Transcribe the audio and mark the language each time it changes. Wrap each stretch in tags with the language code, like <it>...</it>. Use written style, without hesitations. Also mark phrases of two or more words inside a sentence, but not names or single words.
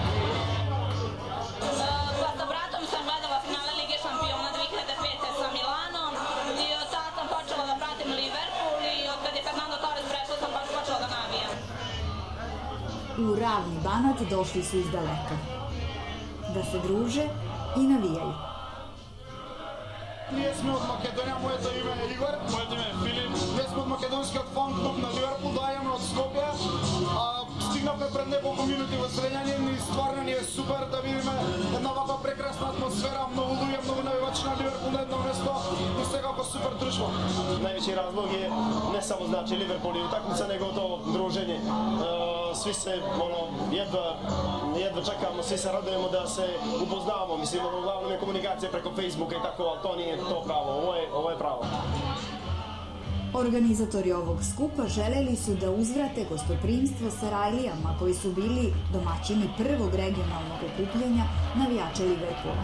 <sr>Pa sa bratom sam gledala finale Lige šampiona 2005. sa Milanom i od tada sam počela da pratim Liverpool i od kad je Fernando Torres prešao sam baš počela da navijam. U ravni Banat došli su iz daleka. Da se druže i navijaju.</sr> <mk>Ние сме од Македонија, моето име е Игор. Моето име е Филип. Ние сме од македонскиот фан клуб на Ливерпул, доаѓаме од Скопје. Стигнавме пред неколку минути во Зрењанин и стварно ни е супер да видиме една ваква прекрасна атмосфера, многу луѓе, многу навивачи на Ливерпул на едно место и секако супер друштво.</mk> <sr>Najveći razlog je ne samo znači Liverpool i utakmica, nego to druženje. Svi se jedva čekamo, svi se radujemo da se upoznamo. Mislim, uglavnom je komunikacija preko Facebooka i tako, ali to nije to pravo, ovo je pravo. Organizatori ovog skupa želeli su da uzvrate gostoprimstvo Sarajlijama koji su bili domaćini prvog regionalnog okupljanja navijača Liverpoola.</sr>